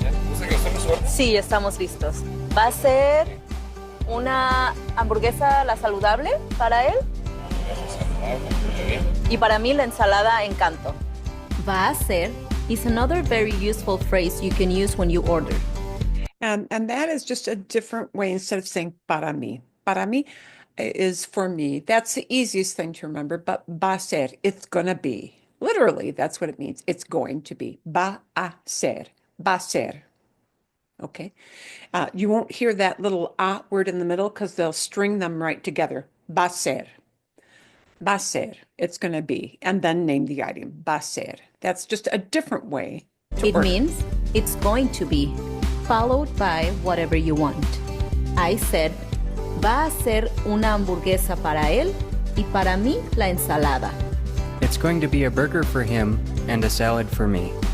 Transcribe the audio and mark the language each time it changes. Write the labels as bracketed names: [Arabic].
[Spanish] ¿Gusta que usted su orden? Sí, estamos listos. ¿Va a ser una hamburguesa la saludable para él? Muy bien. Y para mí la ensalada Encanto. Va a ser [English] is another very useful phrase you can use when you order. And that is just a different way instead of saying [Spanish] para mí. Para mí [English] is for me. That's the easiest thing to remember, but [Spanish] va a ser, [English] it's gonna be. Literally, that's what it means. It's going to be. [Spanish] Va a ser. Va a ser. [English] Okay. You won't hear that little a word in the middle because they'll string them right together. [Spanish] Va a ser. Va a ser. [English] It's going to be. And then name the item. [Spanish] Va a ser. [English] That's just a different way to It order. means it's going to be, followed by whatever you want. I said, [Spanish] va a ser una hamburguesa para él y para mí la ensalada. [English] It's going to be a burger for him and a salad for me.